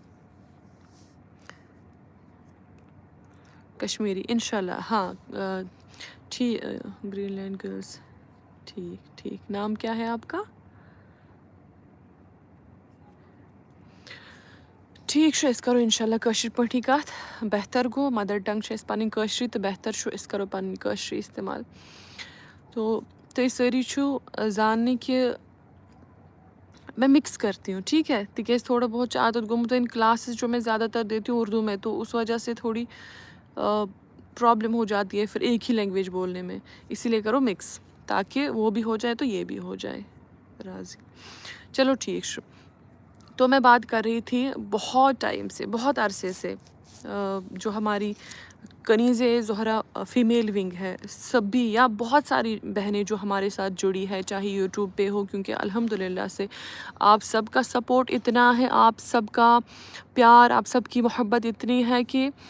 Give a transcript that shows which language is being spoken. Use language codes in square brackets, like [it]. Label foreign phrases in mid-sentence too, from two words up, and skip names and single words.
[ur] کشمیری انشاءاللہ، ہاں ٹھیک، گرین لینڈ گرلز، ٹھیک ٹھیک۔ نام کیا ہے آپ کا؟ [ks] ٹھیک چھُ أسۍ کَرو اِنشاءاللہ کٲشِر پٲٹھی کَتھ بہتر گوٚو [en] mother tongue [ks] چھِ اَسہِ پَنٕنۍ کٲشرٕے تہٕ بہتر چھُ أسۍ کَرو پَنٕنۍ کٲشرٕے اِستعمال. تو تُہۍ سٲری چھُو زاننہِ کہِ [ur] میں مکس کرتی ہوں ٹھیک ہے [ks] تِکیٛازِ تھوڑا بہت چھِ عادت گوٚمُت [ur] ان کلاسز جو میں زیادہ تر دیتی ہوں اردو میں تو اس وجہ سے تھوڑی پرابلم ہو جاتی ہے پھر ایک ہی لینگویج بولنے میں اسی لیے کرو مکس تاکہ وہ بھی ہو جائے تو یہ بھی ہو جائے راضی. [ks] چلو ٹھیک چھُ. [ur] تو میں بات کر رہی تھی بہت ٹائم سے بہت عرصے سے جو ہماری کنیز زہرا [en] female wing [ur] ہے سبھی یا بہت ساری بہنیں جو ہمارے ساتھ جڑی ہے چاہے یوٹیوب پہ ہو کیونکہ الحمدللہ سے آپ سب کا سپورٹ اتنا ہے آپ سب کا پیار آپ سب کی محبت اتنی ہے کہ